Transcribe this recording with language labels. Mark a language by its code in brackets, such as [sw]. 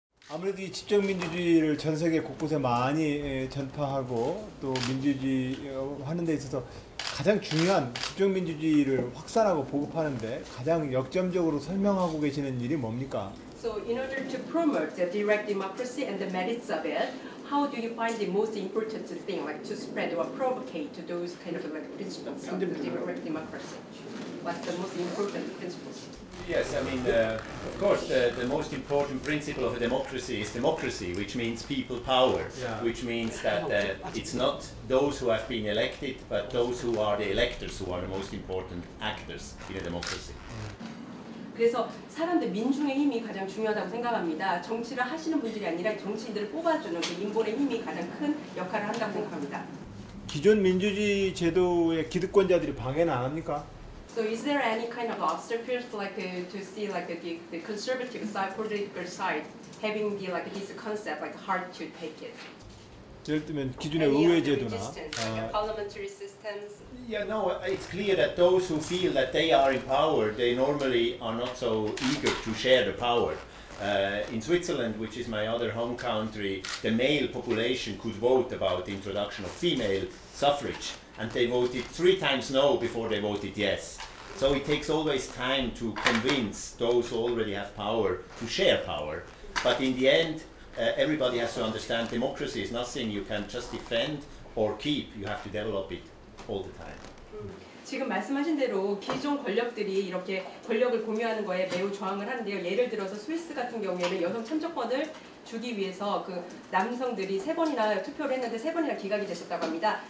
[ko] 아무래도 이 집정민주주의를 전 세계 곳곳에 많이 전파하고 또 민주주의 하는 데 있어서 가장 중요한 집정민주주의를 확산하고 보급하는데 가장 역점적으로 설명하고 계시는 일이 뭡니까? [en] So in order to promote the direct democracy and the merits of it, how do you find the most important thing, like to spread or provocate those kind of like principles of the direct democracy? What's the most important principles? Yes, I mean, of course, the most important principle of a democracy is democracy, which means people power, which means that it's not those who have been elected, but those who are the electors who are the most important actors in a democracy. [ko] 그래서 사람들 민중의 힘이 가장 중요하다고 생각합니다. 정치를 하시는 분들이 아니라 정치인들을 뽑아주는 그 인본의 힘이 가장 큰 역할을 한다고 생각합니다. 기존 민주주의 제도의 기득권자들이 방해는 안 합니까? [en] So is there any kind of obstacles like to see like the conservative side, political side, having the like this concept like hard to take it? [ko] 예를 들면 기존의 의회 제도나 [en] parliamentary systems. Yeah, no, it's clear that those who feel that they are in power, they normally are not so eager to share the power. In Switzerland, which is my other home country, the male population could vote about the introduction of female suffrage, and they voted 3 times no before they voted yes. So it takes always time to convince those who already have power to share power. But in the end, everybody has to understand democracy is nothing you can just defend or keep. You have to develop it all the time. [ko] 지금 말씀하신 대로 기존 권력들이 이렇게 권력을 공유하는 거에 매우 저항을 하는데요. 예를 들어서 스위스 같은 경우에는 여성 참정권을 주기 위해서 그 남성들이 3번이나 투표를 했는데 3번이나 기각이 됐었다고 합니다.